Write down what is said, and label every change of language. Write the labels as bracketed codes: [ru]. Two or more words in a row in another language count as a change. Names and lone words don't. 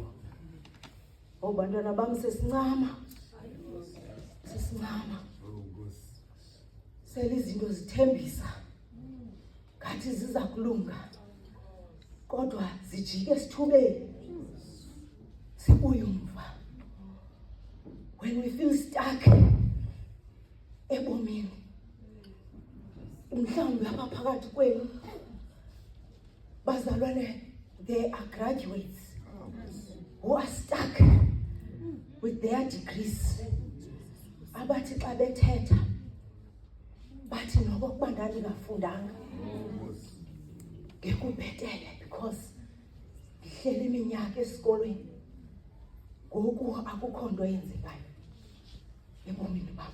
[xh] Bantwana bami, sesincama sele izinto zithembisa ngathi ziza kulunga, kodwa zijike esithubeni sibuye umva. [en] When we feel stuck [xh] ebomini, mhlawumbi apha phakathi kwenu bazalwane, [en] there are graduates who are stuck with their degrees. [xh] Abathi xa bethetha bathi nokokuba ndandingafundanga ngekubhetele because ndihleli iminyaka esikolweni, ngoku akukho nto yenzekayo ebomini bam.